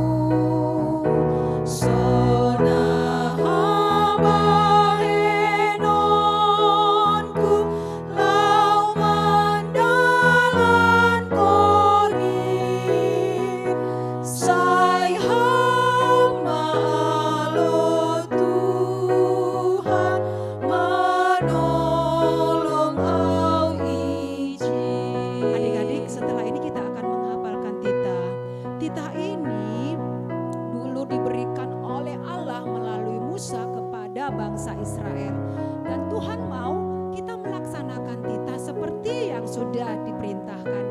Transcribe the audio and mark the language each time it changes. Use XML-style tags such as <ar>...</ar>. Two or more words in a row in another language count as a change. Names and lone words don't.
<smr>sona habahenonku lau mandalan korin sai hamba alo Tuhan menolong au izin.</smr> <id>Adik-adik, setelah ini kita akan menghafalkan titah. Titah ini dulu diberikan oleh Allah melalui Musa kepada bangsa Israel. Dan Tuhan mau kita melaksanakan titah seperti yang sudah diperintahkannya.</id>